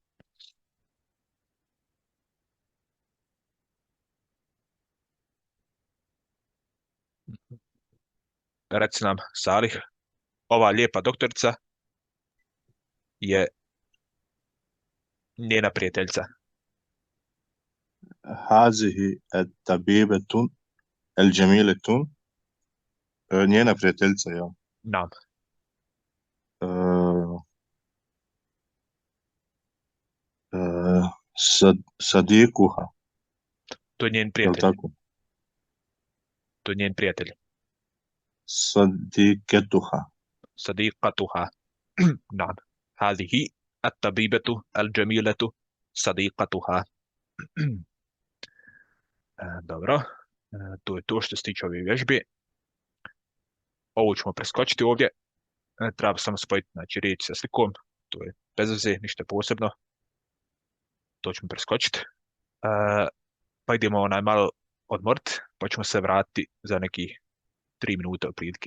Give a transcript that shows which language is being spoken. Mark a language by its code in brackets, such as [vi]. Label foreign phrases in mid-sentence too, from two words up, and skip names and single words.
[bs] Reci nam, Salih, ova lijepa doktorica je njena prijateljica. [ar] هذه الطبيبة الجميلة [bs] njena prijateljica, ja. [ar] Nam. Sadikuha. [bs] To je njen Jel prijatelj. tako? To je njen prijatelj. [ar] Sadiketuha. صديقتها. نعم. هذه الطبيبة الجميلة صديقتها. [bs] Dobro. To je to što se tiče ove vježbe. Ovo ćemo preskočiti ovdje. Treba samo spojiti, znači, riječ sa slikom. To je bez veze, ništa posebno. To ćemo preskočiti. Pa idemo malo odmoriti, pa ćemo se vratiti za nekih 3 minute otprilike.